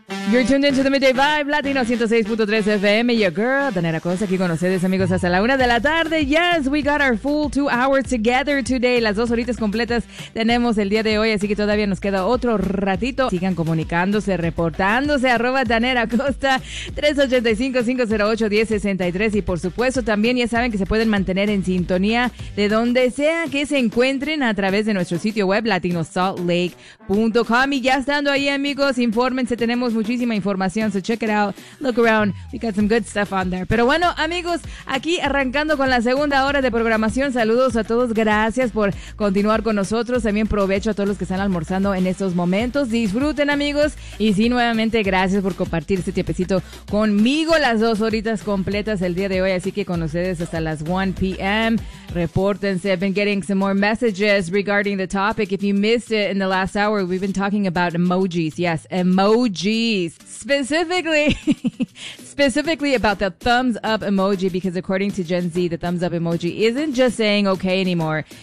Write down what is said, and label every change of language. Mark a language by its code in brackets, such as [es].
[en] You're tuned into the Midday Vibe, Latino 106.3 FM. Your girl, Daniela Costa, [es] aquí con ustedes, amigos, hasta la una de la tarde. [en] Yes, we got our full 2 hours together today. [es] Las 2 horitas completas tenemos el día de hoy, así que todavía nos queda otro ratito. Sigan comunicándose, reportándose, arroba Daniela Costa, 385-508-1063. Y por supuesto, también ya saben que se pueden mantener en sintonía de donde sea que se encuentren a través de nuestro sitio web, latinosaltlake.com. Y ya estando ahí, amigos, infórmense, tenemos muchísima información, [en] so check it out, look around, we got some good stuff on there. [es] Pero bueno, amigos, aquí arrancando con la segunda hora de programación, saludos a todos, gracias por continuar con nosotros, también provecho a todos los que están almorzando en estos momentos, disfruten, amigos, y sí, nuevamente, gracias por compartir este tiempecito conmigo, las 2 horitas completas el día de hoy, así que con ustedes hasta las 1 p.m., repórtense. [en] I've been getting some more messages regarding the topic. If you missed it in the last hour, we've been talking about emojis. Yes, emojis. Specifically about the thumbs up emoji, because according to Gen Z, the thumbs up emoji isn't just saying okay anymore.